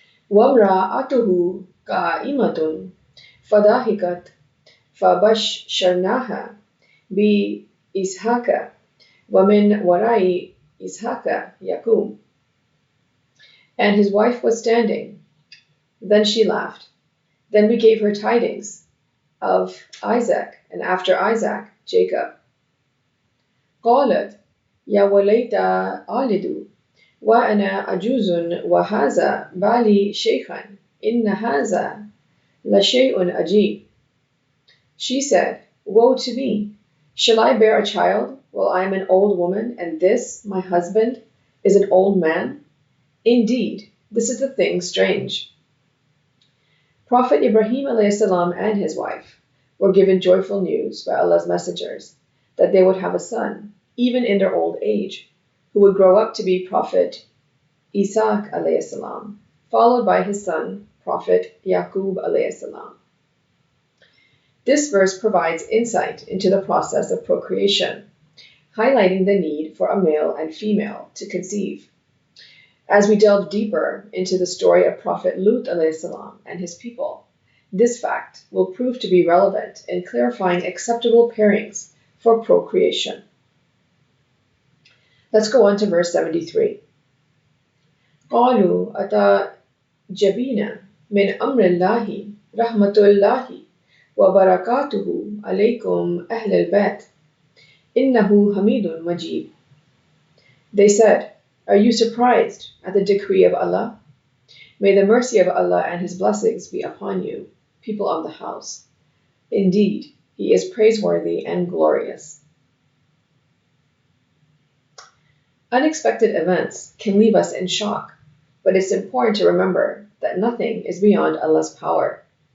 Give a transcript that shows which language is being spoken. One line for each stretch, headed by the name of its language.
Arabic: وَامْرَأَتُهُ قَائِمَةٌ فَضَحِكَتْ فَبَشَّرْنَاهَا بِإِسْحَاقَ وَمِنْ وَرَاءِ إِسْحَاقَ يَعْقُوبَ.
English: And his wife was standing. Then she laughed. Then we gave her tidings of Isaac, and after Isaac, Jacob.
Arabic: قالت يا وليت ألد وأنا عجوز وهذا بالي شيخا إن هذا لشيء عجيب.
English: She said, Woe to me! Shall I bear a child while I am an old woman, and this, my husband, is an old man? Indeed, this is a thing strange. Prophet Ibrahim (as-salam) and his wife were given joyful news by Allah's messengers that they would have a son, even in their old age, who would grow up to be Prophet Isaac (as-salam), followed by his son, Prophet Yacub (as-salam). This verse provides insight into the process of procreation, highlighting the need for a male and female to conceive. As we delve deeper into the story of Prophet Lut (as-salam) and his people, this fact will prove to be relevant in clarifying acceptable pairings for procreation. Let's go on to verse 73.
Arabic: قَالُوا أَتَعْجَبِينَ مِنْ أَمْرِ اللَّهِ رَحْمَةُ اللَّهِ وَبَرَكَاتُهُ عَلَيْكُمْ أَهْلَ الْبَيْتِ إِنَّهُ حَمِيدٌ مَجِيدٌ.
English: They said, Are you surprised at the decree of Allah? May the mercy of Allah and His blessings be upon you, people of the house. Indeed, He is praiseworthy and glorious. Unexpected events can leave us in shock, but it's important to remember that nothing is beyond Allah's power.